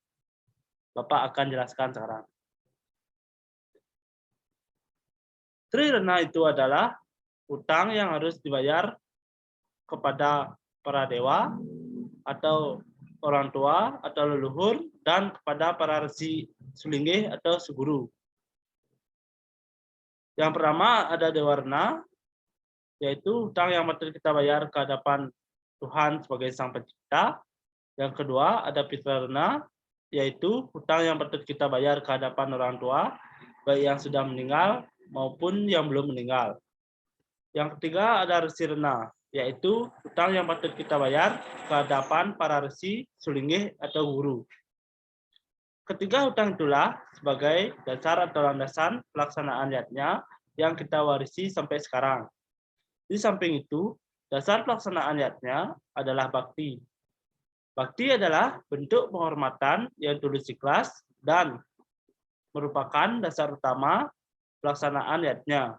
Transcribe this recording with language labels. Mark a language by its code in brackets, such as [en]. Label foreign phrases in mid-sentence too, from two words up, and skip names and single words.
[id] Bapak akan jelaskan sekarang. Trirena itu adalah utang yang harus dibayar kepada para dewa atau orang tua atau leluhur dan kepada para resi Sulinggih atau Suguru. Yang pertama ada Dewa Rena, yaitu hutang yang patut kita bayar ke hadapan Tuhan sebagai Sang Pencipta. Yang kedua ada Pitra Rena, yaitu hutang yang patut kita bayar ke hadapan orang tua, baik yang sudah meninggal maupun yang belum meninggal. Yang ketiga ada Resi Rena, yaitu hutang yang patut kita bayar ke hadapan para resi, sulinggih, atau guru. Ketiga hutang itulah sebagai dasar atau landasan pelaksanaan yatnya yang kita warisi sampai sekarang. Di samping itu, dasar pelaksanaan yatnya adalah bakti. Bakti adalah bentuk penghormatan yang tulus ikhlas dan merupakan dasar utama pelaksanaan yatnya.